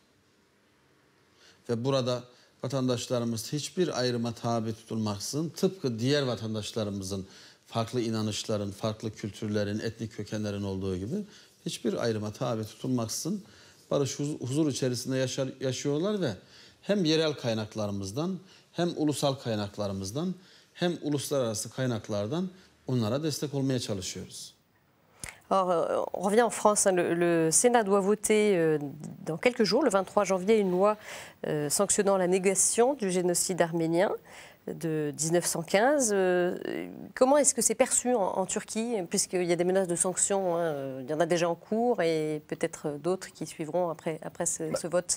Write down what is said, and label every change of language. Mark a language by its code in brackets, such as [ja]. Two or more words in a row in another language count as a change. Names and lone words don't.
[tr] Ve burada vatandaşlarımız hiçbir ayrıma tabi tutulmaksızın, tıpkı diğer vatandaşlarımızın farklı inanışların, farklı kültürlerin, etnik kökenlerin olduğu gibi hiçbir ayrıma tabi tutulmaksızın barış, huzur içerisinde yaşıyorlar ve hem yerel kaynaklarımızdan, hem ulusal kaynaklarımızdan, hem uluslararası kaynaklardan onlara destek olmaya çalışıyoruz. [fr] Alors, on revient en France. Le Sénat doit voter dans quelques jours, le 23 janvier, une loi sanctionnant la négation du génocide arménien de 1915. Comment est-ce que c'est perçu en Turquie, puisqu'il y a des menaces de sanctions, il y en a déjà en cours et peut-être d'autres qui suivront après ce vote?